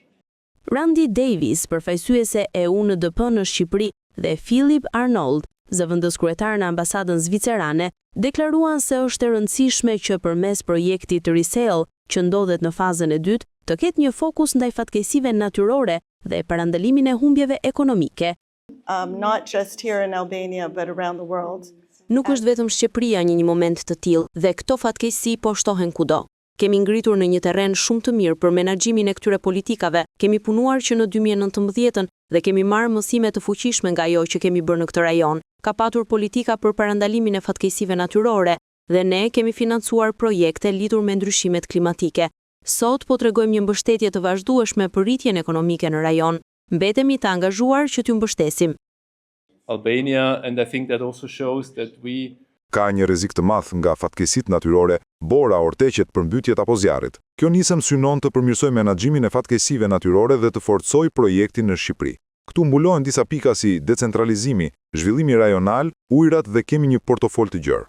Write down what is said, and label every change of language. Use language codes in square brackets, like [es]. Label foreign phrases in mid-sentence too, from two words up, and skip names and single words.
[sq] Randy Davis, përfaqësuese e UNDP në Shqipëri, dhe Philip Arnold, zëvendës kryetar në ambasadën zvicerane, deklaruan se është e rëndësishme që përmes projektit Resale, që ndodhet në fazën e dytë, të ketë një fokus ndaj fatkeqësive natyrore dhe parandalimin e humbjeve ekonomike. [en] Not just here in Albania, but around the world. [sq] Nuk është vetëm Shqipëria një moment të tillë dhe këto fatkeqësi po shtohen kudo. Kemi ngritur në një terren shumë të mirë për menaxhimin e këtyre politikave, kemi punuar që në 2019 dhe kemi marrë mësime të fuqishme nga ajo që kemi bërë në këtë rajon. Ka patur politika për parandalimin e fatkeqësive natyrore dhe ne kemi financuar projekte lidhur me ndryshimet klimatike. Sot po tregojmë një mbështetje të vazhdueshme për rritjen ekonomike në rajon. Mbetemi të angazhuar që t'ju mbështesim. [en] Albania, and I think that also shows that we [sq] ka një rrezik të madh nga fatkeqësitë natyrore, bora, orteqet, përmbytjet apo zjarrit. Kjo nisëm synon të përmirësoj menaxhimin e fatkeqësive natyrore dhe të forcoj projektin në Shqipëri. Këtu mbulohen disa pika si decentralizimi, zhvillimi rajonal, ujërat dhe kemi një portofol të gjerë.